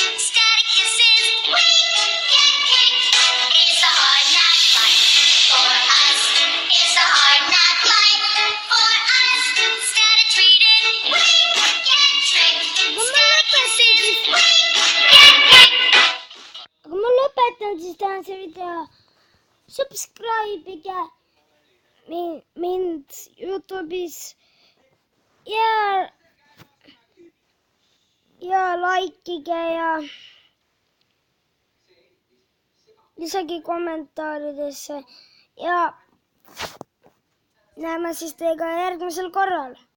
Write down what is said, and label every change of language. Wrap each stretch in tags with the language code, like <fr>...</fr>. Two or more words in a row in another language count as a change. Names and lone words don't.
<en>Static kisses, we get kicked. It's the hard knock life for us. It's the hard knock life for us. Static treated, we get tricked. Static kisses, we get kicked.</en> <et>Aga ma lõpetan siis täna see video. Subscribe'ige mind YouTube'is ja likeige ja lisage kommentaaridesse ja näeme siis teiega järgmisel korral.</et>